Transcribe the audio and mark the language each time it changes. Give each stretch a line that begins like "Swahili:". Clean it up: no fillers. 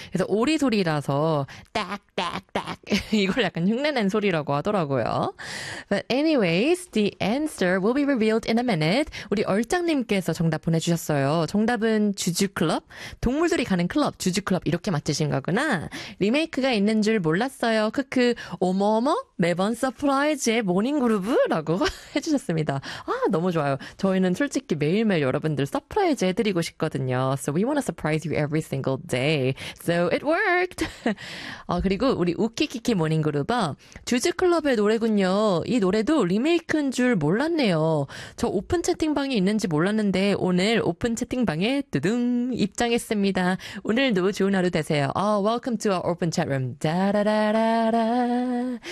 Korean: 그래서 오리소리라서 딱딱딱, 이걸 약간 흉내낸 소리라고 하더라고요.
English: But anyways, the answer will be revealed in a minute.
Korean: 우리 얼짱님께서 정답 보내주셨어요. 정답은 주주클럽? 동물들이 가는 클럽, 주주클럽 이렇게 맞추신 거군요. 리메이크가 있는 줄 몰랐어요. 크크, 어머어머, 매번 서프라이즈의 모닝그루브라고 해주셨습니다. 아, 너무 좋아요. 저희는 솔직히 매일매일 여러분들 서프라이즈 해드리고 싶거든요.
English: So we want to surprise you every single day. So it worked.
Korean: 그리고 우리 우키키키 모닝그루브, 주즈클럽의 노래군요. 이 노래도 리메이크인 줄 몰랐네요. 저 오픈 채팅방이 있는지 몰랐는데 오늘 오픈 채팅방에 뚜둥 입장했습니다. 오늘도 좋은 하루 되세요.
English: Welcome to our open chat room. 다라라라라.